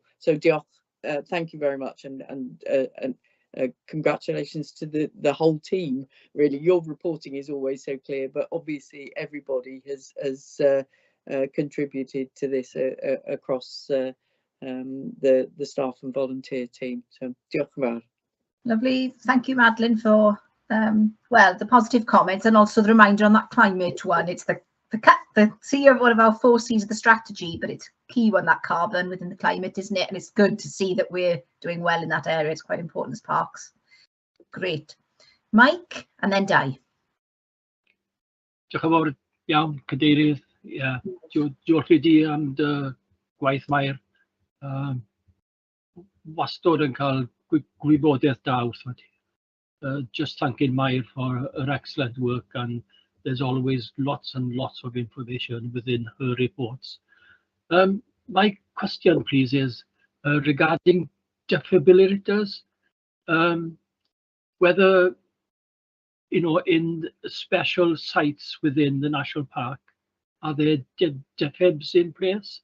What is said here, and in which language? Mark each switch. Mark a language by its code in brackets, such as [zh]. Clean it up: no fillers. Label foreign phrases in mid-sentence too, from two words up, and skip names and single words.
[en] So Diolch, thank you very much, and congratulations to the whole team. Really, your reporting is always so clear, but obviously everybody has contributed to this across the staff and volunteer team. [cy] So diolch yn fawr. [en] Lovely, thank you, Madeline, for well, the positive comments and also the reminder on that climate one. It's the C of one of our 4 C's of the strategy, but it's key one, that carbon within the climate, isn't it? And it's good to see that we're doing well in that area. It's quite important as parks. Great. Mike and then Dai. [cy] Diolch yn fawr iawn, Cadeirydd. Diolch i di am dy gwaith, Mair. Wastod yn cael gwybodaeth da wrthot ti. [en] Just thanking Mair for her excellent work, and there's always lots and lots of information within her reports. My question, please, is regarding defibrillators. Whether, you know, in special sites within the national park, are there defibs in place?